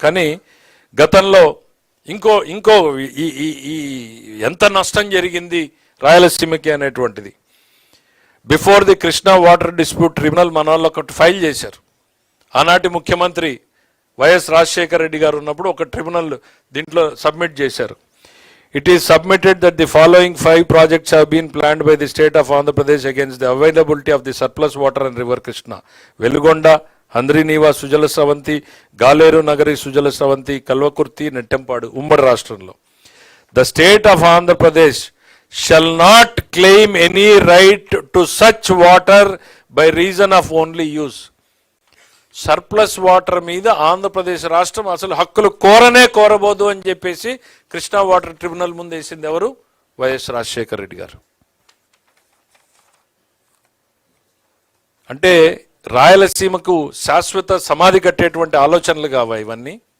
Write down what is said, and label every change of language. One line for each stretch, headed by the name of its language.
Telugu: కానీ గతంలో ఇంకో ఈ ఎంత నష్టం జరిగింది రాయలసీమకి అనేటువంటిది
English: before the Krishna water dispute tribunal
Telugu: మన వాళ్ళు ఒకటి ఫైల్ చేశారు. ఆనాటి ముఖ్యమంత్రి వైఎస్ రాజశేఖర రెడ్డి గారు ఉన్నప్పుడు ఒక ట్రిబ్యునల్ దీంట్లో సబ్మిట్ చేశారు.
English: It is submitted that the following 5 projects have been planned by the state of Andhra Pradesh against the availability of the surplus water in river Krishna. Velugonda, Handriniva, Sujala Sravanti, Galeru Nagari, Sujala Sravanti, Kalvakurti, Nettempadu, Ummadi Rashtralo. The state of Andhra Pradesh shall not claim any right to such water by reason of only use.
Telugu: Surplus water మీద ఆంధ్రప్రదేశ్ రాష్ట్రం అసలు హక్కులు కోరబోదు అని చెప్పేసి Krishna water tribunal ముందు వేసింది ఎవరు? YS Rajasekhara Reddy గారు. అంటే రాయలసీమకు శాశ్వత సమాధి కట్టేటువంటి ఆలోచనలు కావా ఇవన్నీ?